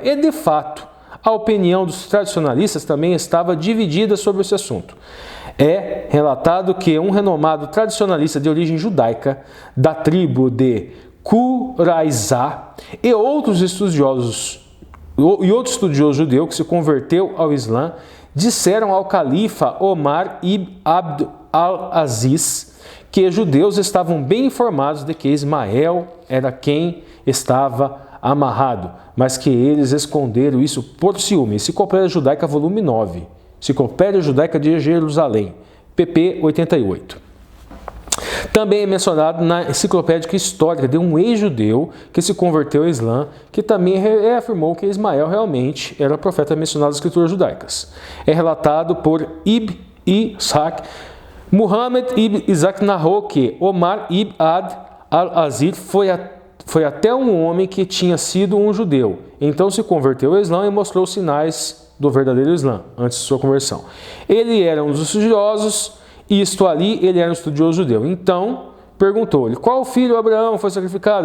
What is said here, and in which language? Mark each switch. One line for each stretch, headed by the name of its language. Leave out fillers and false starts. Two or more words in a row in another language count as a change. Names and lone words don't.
Portuguese: E, de fato, a opinião dos tradicionalistas também estava dividida sobre esse assunto. É relatado que um renomado tradicionalista de origem judaica, da tribo de Quraizá, e outro estudioso judeu que se converteu ao Islã, disseram ao califa Omar ibn Abd al-Aziz que judeus estavam bem informados de que Ismael era quem estava amarrado, mas que eles esconderam isso por ciúme. Enciclopédia Judaica, volume 9. Enciclopédia Judaica de Jerusalém, pp. 88. Também é mencionado na enciclopédia histórica de um ex-judeu que se converteu ao Islã, que também reafirmou que Ismael realmente era o profeta mencionado nas escrituras judaicas. É relatado por Ibn Ishaq. Muhammad ibn Isaac narrou que Omar ibn Abd al-Aziz foi foi até um homem que tinha sido um judeu. Então se converteu ao Islã e mostrou os sinais do verdadeiro Islã, antes de sua conversão. Ele era um dos estudiosos, e isto ali, ele era um estudioso judeu. Então perguntou-lhe, qual filho Abraão foi sacrificado?